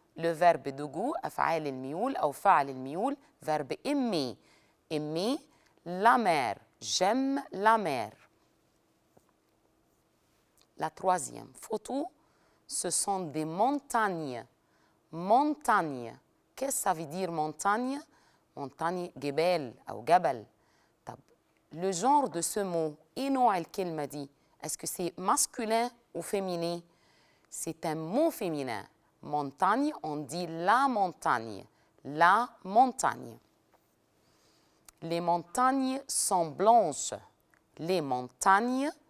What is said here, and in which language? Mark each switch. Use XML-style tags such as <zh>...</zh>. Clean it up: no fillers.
<fr>Le verbe de goût,</fr> <ar>أفعال الميول أو فعل الميول,</ar> <fr>verbe aimer. Aimer la mer. J'aime la mer. La troisième photo, ce sont des montagnes. Montagnes. Qu'est-ce que ça veut dire montagne? Montagne,</fr> <ar>جبال أو جبل.</ar> <fr>طب, le genre de ce mot,</fr> <ar>إيه نوع الكلمة دي?</ar> <fr>Est-ce que c'est masculin ou féminin? C'est un mot féminin. Montagne, on dit la montagne. La montagne. Les montagnes sont blanches. Les montagnes</fr>